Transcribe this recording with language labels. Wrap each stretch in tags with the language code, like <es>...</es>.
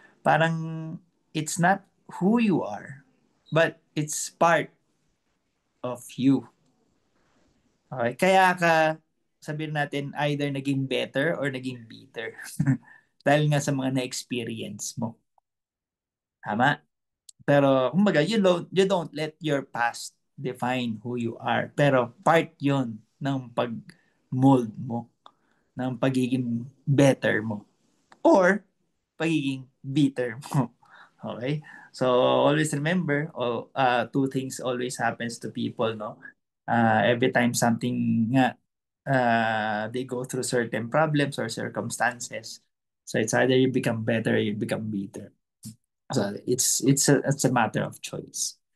<tl>Parang</tl> <en>it's not who you are, but it's part of you.</en> <tl>Okay? Kaya ka, sabihin natin, either naging better or naging bitter. Dahil nga sa mga na-experience mo. Tama? Pero, kumbaga,</tl> <en>you don't let your past define who you are.</en> <tl>Pero, part yun ng pag-mold mo, ng pagiging better mo. Or, pagiging bitter mo. Okay?</tl> <en>So, always remember, two things always happens to people, no? Every time something</en> <tl>nga,</tl> <en>they go through certain problems or circumstances. So, it's either you become better or you become bitter. So, it's a matter of choice.</en>